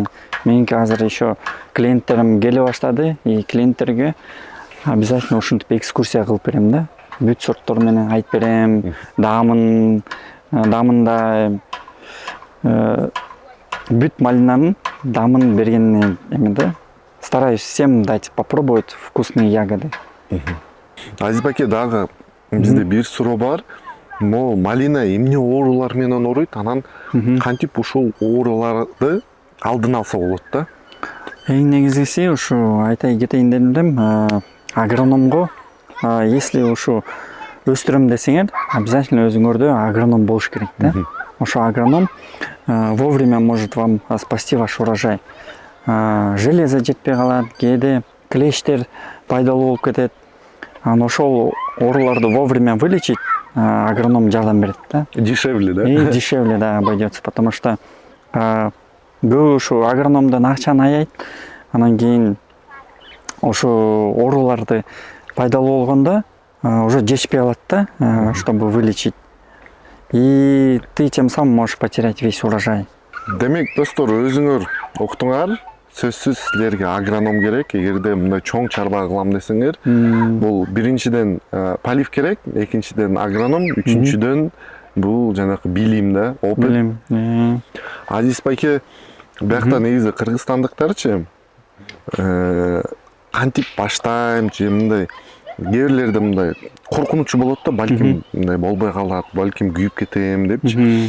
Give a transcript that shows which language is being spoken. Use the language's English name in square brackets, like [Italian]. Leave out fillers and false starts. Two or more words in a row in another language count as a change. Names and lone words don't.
[Kyrgyz] Меники азыр еще клиенттерим келе баштады, и клиенттерге обязательно ушинтип экскурсия кылып берем да. Бүт сорттор менен айтып берем, дамында бүт малинанын дамын бергенине эме да. [Russian] Стараюсь всем дать попробовать вкусные ягоды. [Kyrgyz] Азиз байке, дагы бизде бир суроо бар. Могу малина эмне оорулар менен ооруйт, анан кантип ушул ооруларды алдын алса болот да? Эң негизгиси ушу айтай кетейин деп элем, агрономго, если ушу өстүрөм десеңер, обязательно өзүңөрдө агроном болуш керек да. [Russian] Ошо агроном вовремя может вам спасти ваш урожай. [Kyrgyz] Железо жетпей калат, кээде клещтер пайдалуу болуп кетет. Анан ошол ооруларды [Russian] вовремя вылечить [Kyrgyz] агроном жардам берет да. [Russian] Дешевле, да? И дешевле, да, обойдется, потому что [Kyrgyz] бул ушу агрономдон акчаны аяйт. Анан кийин ошо ооруларды пайдалуу болгондо уже жетишпей калат да, [Russian] чтобы вылечить. И ты тем самым можешь потерять весь урожай. [Kyrgyz] Демек, достор, өзүңөр уктуңар, сөзсүз силерге агроном керек. Эгерде мындай чоң чарба кылам десеңер, бул биринчиден полив керек, экинчиден агроном, үчүнчүдөн бул жанакы билим да, опыт. Билим. Азиз байке, биякта негизи кыргызстандыктарчы кантип баштайм же мындай кээ бирлерде мындай коркунучу болот да, балким мындай болбой калат, балким күйүп кетем депчи.